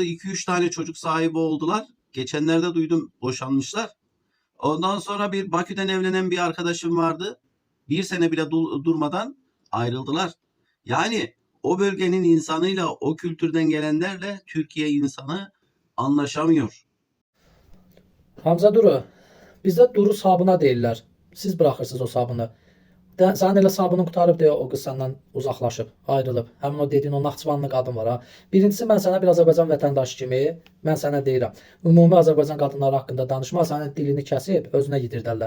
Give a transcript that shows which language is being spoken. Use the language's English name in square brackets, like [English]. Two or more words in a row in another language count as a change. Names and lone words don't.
[Turkish] 2-3 tane çocuk sahibi oldular. Geçenlerde duydum boşanmışlar. Ondan sonra bir Bakü'den evlenen bir arkadaşım vardı. Bir sene bile durmadan ayrıldılar. Yani o bölgenin insanıyla, o kültürden gelenlerle Türkiye insanı anlaşamıyor. [Azerbaijani] Hamza Duru, bizdə Duru sabuna deyirlər. Siz buraxırsınız o sabunu. Sənin elə sabunun qurtarıb deyə o qız səndən uzaqlaşıb, ayrılıb. Həmin o dediyin o Naxçıvanlı qadın var ha. Birincisi mən sənə bir Azərbaycan vətəndaşı kimi mən sənə deyirəm. Ümumi Azərbaycan qadınları haqqında danışma, sənin dilini kəsib özünə yedirdərlər.